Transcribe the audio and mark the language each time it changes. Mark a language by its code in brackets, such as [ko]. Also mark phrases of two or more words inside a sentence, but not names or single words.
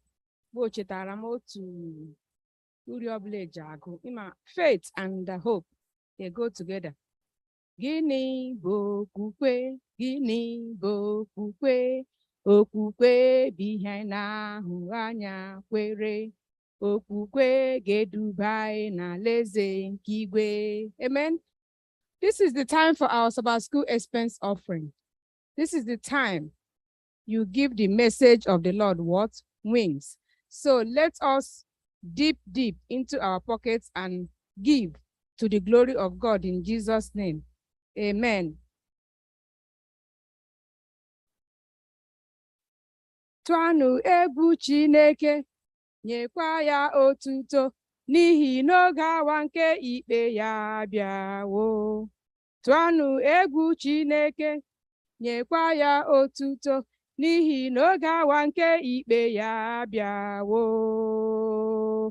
[ig] Go chetara m otu uri ọbụla eji agụ. [en] Ima faith and hope, they go together. [ig] Gịnị bụ okwukwe? Gịnị bụ okwukwe? Okwukwe bụ ihe na-ahụ anya kwere. Okwukwe ga-eduba anyị n'alaeze nke igwe. Amen. [en] This is the time for our Sabbath school expense offering. This is the time you give the message of the Lord what? Wings. So let us deep into our pockets and give to the glory of God in Jesus' name. Amen. [ig] Tụanụ egwu Chineke, nyekwa ya otuto, n'ihi n'oge awa nke ikpe ya bịawo. Tụọnụ egwu Chineke, nyekwa ya otuto, n'ihi n'oge awa nke ikpe ya bịawo.